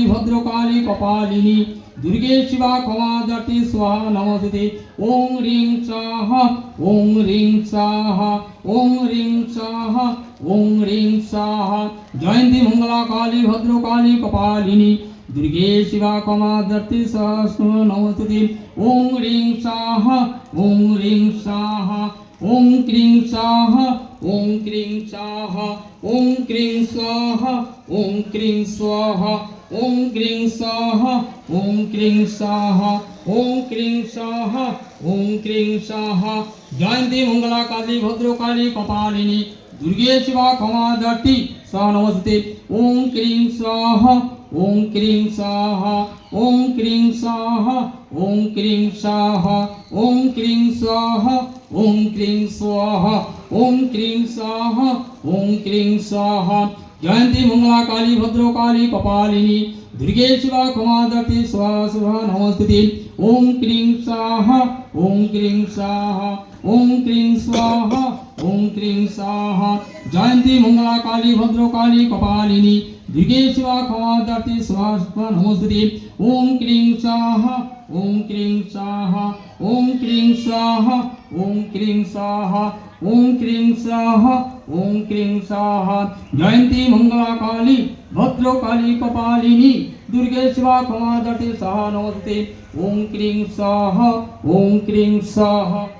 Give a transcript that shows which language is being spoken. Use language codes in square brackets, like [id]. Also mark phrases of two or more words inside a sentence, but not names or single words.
[sa] ভদ্রকালী কপালিনী দুর্গে শিবা ক্ষমাদাতে স্বাহা নমস্তে ওম রিং স্বাহা ওম রিং স্বাহা ওম রিং স্বাহা ওম রিং স্বাহা জয়ন্তী মঙ্গলা কালী ভদ্রকালী কপালিনী দুর্গে শিবা ক্ষমাদাতে স্বাহা নমস্তে ওম রিং স্বাহা ওম রিং স্বাহা ওম ক্রিং স্বাহা ওম ক্রিং স্বাহা ওম ক্রিং স্বাহা ওম ক্রিং স্বাহা ওম ক্রিং স্বাহা ওম ক্রিং স্বাহা ওম ক্রিং স্বাহা ওম ক্রিং স্বাহা জয়ন্তী মঙ্গলা কালী ভদ্রকালী কপালিনী দুর্গে শিবা ক্ষমাদাতে স্বাহা নমস্তে ওম ক্রিং স্বাহা ওম ক্রিং স্বাহা ওম ক্রিং স্বাহা ওম ক্রিং স্বাহা ওম ক্রিং স্বাহা ওম ক্রিং স্বাহা ওম ক্রিং স্বাহা ওম ক্রিং স্বাহা জয়ন্তী মঙ্গলা কালী ভদ্রকালী কপালিনী দুর্গে শিবা ক্ষমাদাতে স্বাহা নমস্তে ওম ক্রিং স্বাহা ওম ক্রিং স্বাহা ওম ক্রিং স্বাহা ওম ক্রিং স্বাহা জয়ন্তী মঙ্গলা কালী ভদ্রকালী কপালিনী দুর্গে শিবা ক্ষমাদাতে স্বাহা নমস্তে ওম ক্রিং স্বাহা ওম ক্রিং স্বাহা ওম ক্রিং স্বাহা ওম ক্রিং স্বাহা ওম ক্রিং স্বাহা ওম ক্রিং স্বাহা জয়ন্তী মঙ্গলা কালী ভদ্রকালী কপালিনী দুর্গে শিবা ক্ষমাদাতে স্বাহা নমস্তে ওম ক্রিং স্বাহা ওম ক্রিং স্বাহা।